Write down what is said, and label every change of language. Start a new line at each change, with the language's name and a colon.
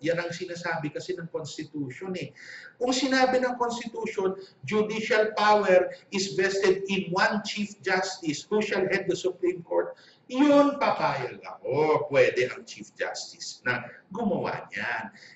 Filipino: Yan ang sinasabi kasi ng Constitution eh. Kung sinabi ng Constitution,
English: judicial power is vested in one Chief Justice who shall head the Supreme Court,
Filipino: yun papayag ako. Pwede ang Chief Justice na gumawa niyan.